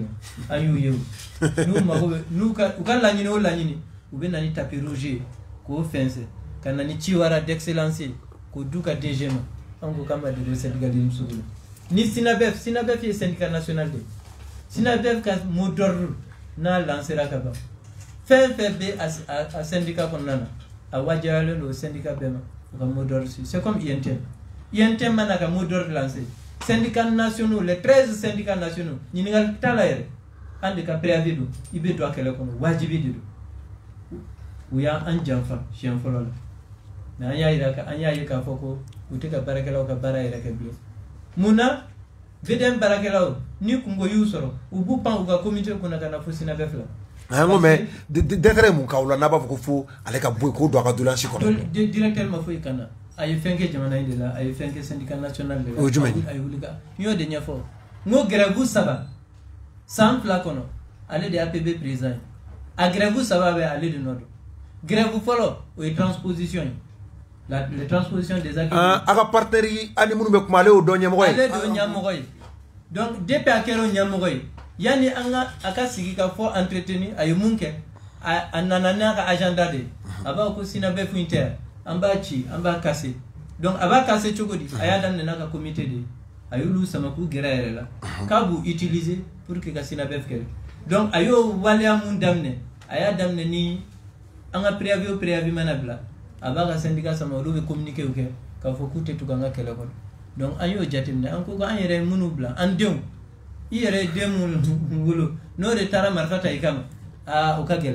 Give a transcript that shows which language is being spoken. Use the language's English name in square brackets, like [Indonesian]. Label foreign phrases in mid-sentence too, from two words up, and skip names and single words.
[Bambara] an y'u ye n'u mago bɛ u ka laɲini o laɲini u bɛ na ni [French] tapis rouge [Bambara] k'o fɛnsɛ ka na ni ciwara d'excellence k'o du ka DG ma an ko k'an b'a deli syndicalisme sugu la ni SINABEF ye [French] syndicat national de [Bambara] SINABEF ka [French] mot d'ordre [Bambara] n'a lancera ka ban fɛn fɛn bɛ a syndicat kɔnɔna na a wajibiyalen don syndicat bɛɛ ma u ka [French] mot d'ordre c'est comme [Bambara] INTM mana ka [French] mot d'ordre lancé syndicats nationaux les 13 syndicats nationaux [Bambara] ɲininkali t'a la yɛrɛ an de ka préavis don i bɛ don a kɛlɛ kɔnɔ wajibi de don u y'an janfa siɲɛ fɔlɔ la mais an y'a ye k'a fɔ ko u tɛ ka baarakɛlaw ka baara yɛrɛ kɛ bilen mun na VDN baarakɛlaw ni kungo y'u sɔrɔ u b'u pan u ka comité kunna ka na fo SINABEF la an ko [French] mais décret [Bambara] mun k'aw la n'a b'a fɔ ko fo ale ka bɔ yen k'o don a ka doléance kɔnɔ directeur ma foyi kana a ye fɛn kɛ jamana in de la a ye fɛn kɛ [French] syndicat national de [Bambara] la o jumɛn a ye wuli ka n y'o de ɲɛfɔ n ko grève 3 san 2 kɔnɔ ale de ye APB président ye a grève 3 bɛ ale de nɔ don grève fɔlɔ o ye transposition ye [French] la transposition des acquis [Bambara] a ka partenaire yi ani minnu bɛ kuma ale y'o dɔn ɲɛmɔgɔ ye ale de y'o ɲɛmɔgɔ ye donc depuis a kɛra o ɲɛmɔgɔ ye yani a ka sigi ka fɔ entretenir a ye mun kɛ a nana n'a ka agenda de a b'a ko SINABEF in tɛ an b'a ci an b'a kase donc a b'a kase cogo di a y'a daminɛ n'a ka comité de a y'olu sama k'u gɛrɛ yɛrɛ la k'a b'u utiliser [French] pour que [Bambara] ka SINABEF kɛlɛ donc a y'o waleya mun daminɛ a y'a daminɛ ni an ka préavis mana bila a b'a ka syndicat sama olu bɛ communiqué kɛ k'a fɔ k'u tɛ tugu an ka kɛlɛ kɔnɔ donc an y'o jateminɛ an ko ko an yɛrɛ minnu bila an denw i yɛrɛ den minnu wolo n'o de taara marifa ta i kama o ka gɛlɛn.